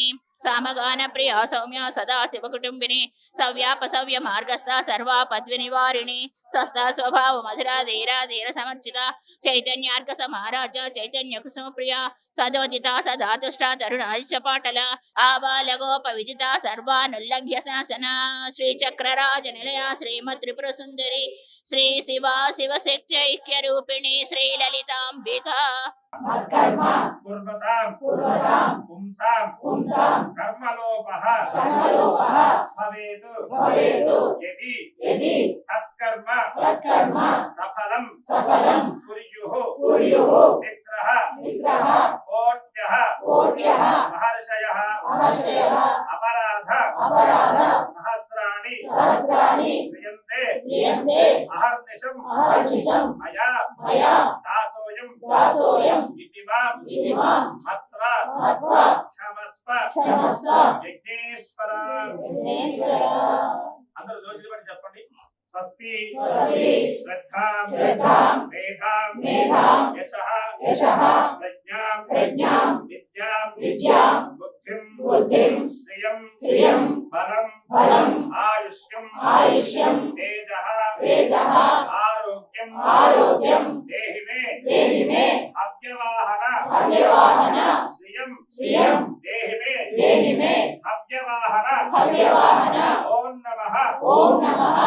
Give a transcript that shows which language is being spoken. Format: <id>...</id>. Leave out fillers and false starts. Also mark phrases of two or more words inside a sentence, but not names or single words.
<sa>సామగాన ప్రియ సౌమ్య సదా శివ కుటుంబిని సవ్యాప సవ్య మార్గస్థ సర్వా పద్వి నివారిణి స్వస్థ స్వభావ మధుర ధీర ధీర సమర్చిత చైతన్యార్క సమారాజ చైతన్య కుసుమ ప్రియ సదోదిత సదాతుష్ట తరుణాదిశ పాటల ఆబాల గోప విదిత సర్వానుల్లంఘ్య శాసన శ్రీ చక్రరాజ నిలయ శ్రీమద్ త్రిపుర సుందరి శ్రీ శివ శివశక్తి ఐక్య రూపిణి శ్రీ లలితాంబిక कर्मलोपः भवेतु यदि तत्कर्म सफलं कुर्युः तिस्रः कोट्यः महर्षयः अपराध सहस्राणि क्रियन्ते अहर्निशं मया दासोऽयं इति मां मत्वा क्षमस्व यज्ञेश्वरा అందరూ</sa> <te>దోషులు బట్టి చెప్పండి</te> <sa>స్వస్తి శ్రద్ధాం మేధాం యశః ప్రజ్ఞాం విద్యాం బుద్ధిం శ్రియం బలం ఆయుష్యం తేజః ఆరోగ్యం దేహి మే అవ్యవాహన శ్రియం దేహి మే అవ్యవాహన ఓం నమః</sa>